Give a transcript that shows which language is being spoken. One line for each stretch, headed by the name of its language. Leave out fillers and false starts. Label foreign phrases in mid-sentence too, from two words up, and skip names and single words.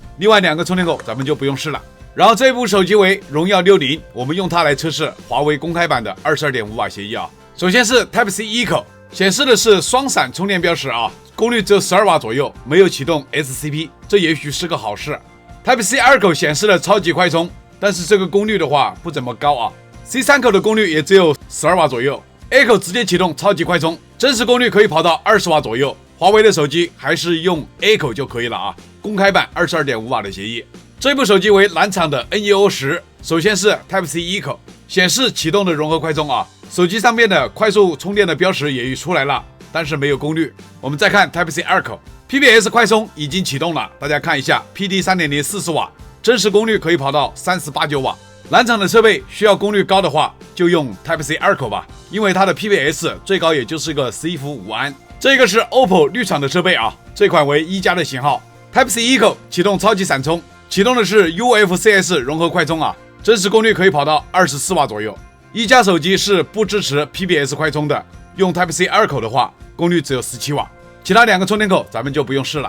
Chinese: 另外2個充電口咱們就不用試了。然後這部手機為榮耀60，我們用它來測試華為公開版的22.5瓦協議啊。首先是 Type-C 1口，顯示的是雙閃充電標識啊。功率只有12瓦左右，沒有啟動 SCP， 這也許是個好事。Type-C 2口顯示了超級快充，但是這個功率的話不怎麼高啊。C 3口的功率也只有12瓦左右。A 口直接啟動超級快充，真實功率可以跑到20瓦左右。華為的手機還是用 A 口就可以了啊。公開版22.5瓦的協議。這部手機為藍廠的 NEO10，首先是 Type-C 1口，顯示啟動的融合快充啊。手機上面的快速充電的標識也出來了，但是沒有功率。我們再看 Type-C 2口 ，PBS 快充已經啟動了，大家看一下 PD 3.0 40瓦，真實功率可以跑到38.9瓦。藍廠的設備需要功率高的話，就用 Type-C 2口吧，因為它的 PBS 最高也就是個11伏5安。這個是 OPPO 綠廠的設備啊，這款為1+的型號。Type-C 1口啟動超級閃充，啟動的是 UFCS 融合快充啊，真實功率可以跑到24瓦左右。1+手機是不支持 PBS 快充的，用 Type-C 2口的話，功率只有17瓦。其他2個充電口咱們就不用試了。